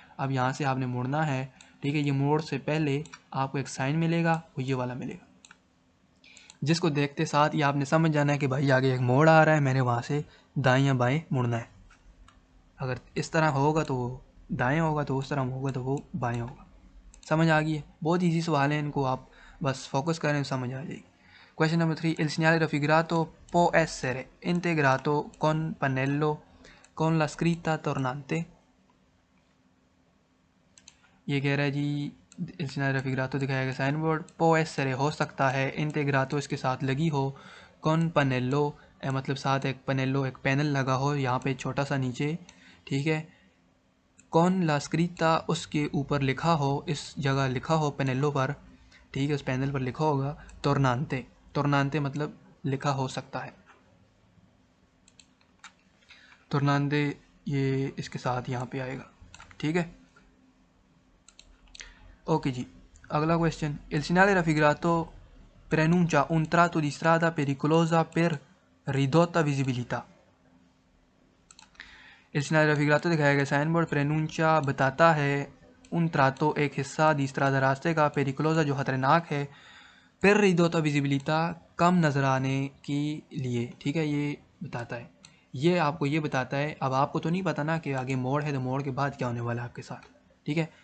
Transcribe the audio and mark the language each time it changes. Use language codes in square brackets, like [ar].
[hi] अब यहाँ से आपने मुड़ना है, ठीक है। ये मोड़ से पहले आपको एक साइन मिलेगा, वो ये वाला मिलेगा, जिसको देखते साथ ही आपने समझ जाना है कि भाई आगे एक मोड़ आ रहा है, मैंने वहाँ से दाएं या बाएं मुड़ना है। अगर इस तरह होगा तो वो दाएं होगा, तो उस तरह होगा तो वो बाएं होगा। समझ आ गई है? बहुत ईजी सवाल है, इनको आप बस फोकस करें, समझ आ जाएगी। [en] Question number 3. [it] Il segnale raffigurato può essere integrato con pannello con la scritta tornante. [hi] ये कह रहा है जी [it] il segnale raffigurato [hi] दिखाया गया साइन बोर्ड [it] può essere [hi] हो सकता है, integrato इसके साथ लगी हो, [it] con pannello [hi] मतलब साथ एक पनेलो एक पैनल लगा हो यहाँ पे छोटा सा नीचे, ठीक है। [it] con la scritta [hi] उसके ऊपर लिखा हो, इस जगह लिखा हो पेनेलो पर, ठीक है, उस पैनल पर लिखा होगा tornante। tornante मतलब लिखा हो सकता है। tornante ये इसके साथ यहाँ पे आएगा, ठीक है। ओके जी, अगला question. [it] Il segnale raffigurato preannuncia un tratto di strada pericolosa per ridotta visibilità. Il segnale raffigurato [hi] दिखाया गया साइन बोर्ड preannuncia बताता है [it] un tratto [hi] एक हिस्सा [it] di strada [hi] रास्ते का, pericolosa जो खतरनाक है, [it] per ridotta visibilità [hi] कम नज़र आने के लिए, ठीक है, ये बताता है। ये आपको ये बताता है, अब आपको तो नहीं पता ना कि आगे मोड़ है तो मोड़ के बाद क्या होने वाला है आपके साथ, ठीक है।